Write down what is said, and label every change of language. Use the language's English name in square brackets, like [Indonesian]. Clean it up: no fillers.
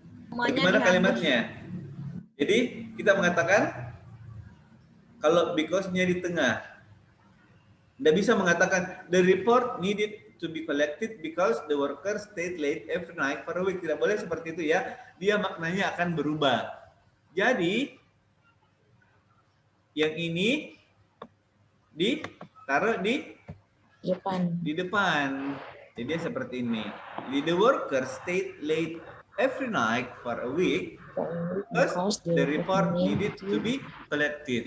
[Indonesian] Semuanya Bagaimana dihapus. kalimatnya? Jadi kita mengatakan kalau because-nya di tengah. Tidak bisa mengatakan [English] the report needed to be collected because the workers stayed late every night for a week. [Indonesian] Tidak boleh seperti itu ya. Dia maknanya akan berubah. Jadi yang ini ditaruh di depan. Jadi dia seperti ini. [English] Jadi the workers stayed late every night for a week because the report needed to be collected.